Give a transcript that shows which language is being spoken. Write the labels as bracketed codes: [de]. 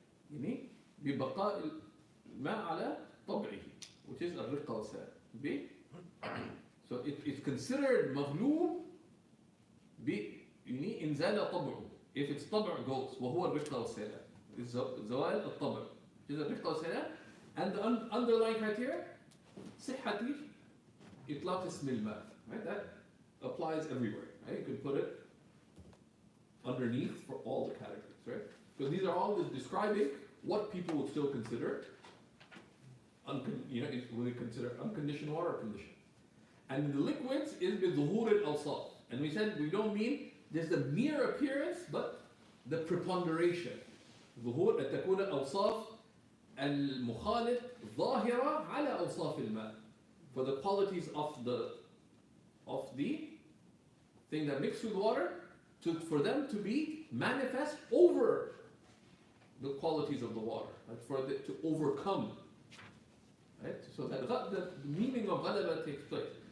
[ar] Ini ببقاء الماء على طبعه, [en] which is [ar] الرقة والسائل. [en] So it's considered [ar] مغلوب إن زال طبعه. [en] If its [ar] طبع [en] goes, [ar] وهو الرقة والسائل. [en] It's [ar] زوال الطبع. [en] Which is [ar] الرقة والسائل. [en] And the underlying criteria, [ar] صحة إطلاق اسم الماء. [en] Right? That applies everywhere. Right? You can put it underneath for all the categories. Right? Because these are all just describing what people would still consider, would they consider unconditioned water or conditioned. And the liquids is [ar] بظهور الأوصاف. [en] And we said we don't mean just the mere appearance, but the preponderation. [ar] ظهور أن تكون الأوصاف المخالط ظاهرة على أوصاف الماء. [en] For the qualities of the thing that mixed with water, for them to be manifest over the qualities of the water, right? For it to overcome, right? So that the meaning of ghalaba takes place.